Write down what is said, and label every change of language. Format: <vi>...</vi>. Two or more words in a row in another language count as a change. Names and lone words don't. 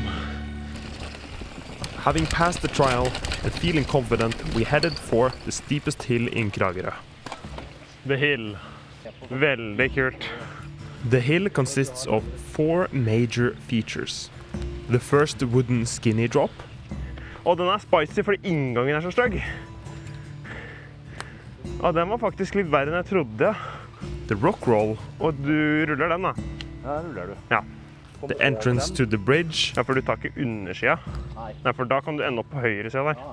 <en>Having passed the trial and feeling confident, we headed for the steepest hill in Kragerø. The hill.</en> <no>Veldig kult.</no> <en>The hill consists of 4 major features. The first wooden skinny drop.</en> <no>Og den spicy fordi inngangen så stygg. Ja, den var faktisk litt verre enn jeg trodde.</no> <en>The rock roll.</en> <no>Og du ruller den da? Ja, ruller du. Ja.</no> <en>The entrance to the bridge.</en> <no>Ja, for du tar ikke undersida. Nei, for da kan du ende opp på høyre sida der.</no>